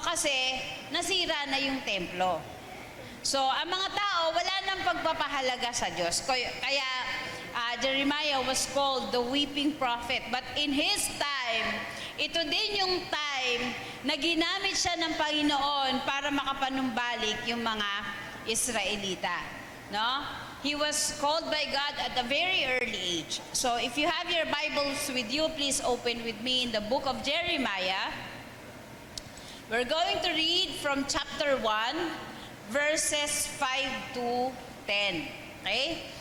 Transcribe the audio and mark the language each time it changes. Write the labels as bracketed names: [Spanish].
[Filipino] Kasi, nasira na yung templo. So, ang mga tao, wala nang pagpapahalaga sa Diyos. [English] Kaya, Jeremiah was called the weeping prophet. [Filipino] But in his time, ito din yung time na ginamit siya ng Panginoon para makapanumbalik yung mga Israelita. No? [English] He was called by God at a very early age. So if you have your Bibles with you, please open with me in the book of Jeremiah. We're going to read from chapter 1, verses 5 to 10. Okay?